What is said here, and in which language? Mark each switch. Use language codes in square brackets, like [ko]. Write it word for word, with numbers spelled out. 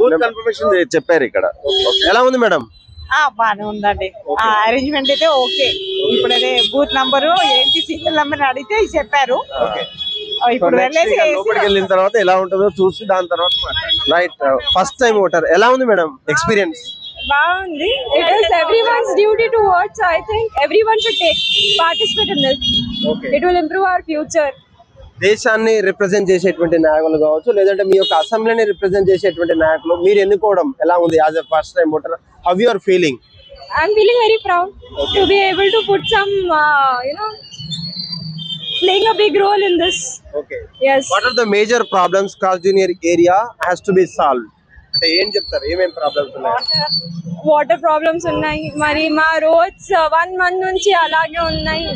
[te] Booth confirmation చే- చెప్పారు ఇక్కడ. ఎలా ఉంది మేడం? ఆ, బానే ఉందండి. [en] Okay. [te] ఆ అరేంజ్మెంట్ అయితే ఓకే. ఇప్పుడు అదే బూత్ నంబరు ఏంటి, సీరియల్ నంబర్ అడిగితే చెప్పారు. ఆ, ఇప్పుడు వెళ్ళేసి Next లోపలికి వేసి- వెళ్ళిన తర్వాత ఎలా ఉంటుందో చూసి దాని తర్వాత మాట్లాడదాం. [en] Right, first time voter. [te] ఎలా ఉంది madam experience? Boundary. [en] It is everyone's duty to vote. So I think everyone should take participate in this. Okay, It will improve our future. [te] దేశాన్ని రిప్రజెంట్ చేసేటువంటి నాయకులు కావచ్చు లేదంటే మీ యొక్క అసెంబ్లీని రిప్రజెంట్ చేసేటువంటి నాయకులు మీరు ఎన్నుకోవడం ఎలా ఉంది [en] As a first time voter? How your feeling? I'm feeling very proud to be able to put some, uh, you know, playing a big role in this. Okay, Yes. What are the major problems cast junior area has to be solve? [te] అంటే ఏం చెప్తారు? ఏమేం problems ఉన్నాయి? Water problems ఉన్నాయి, మరి మా roads one month నుంచి అలాగే ఉన్నాయి.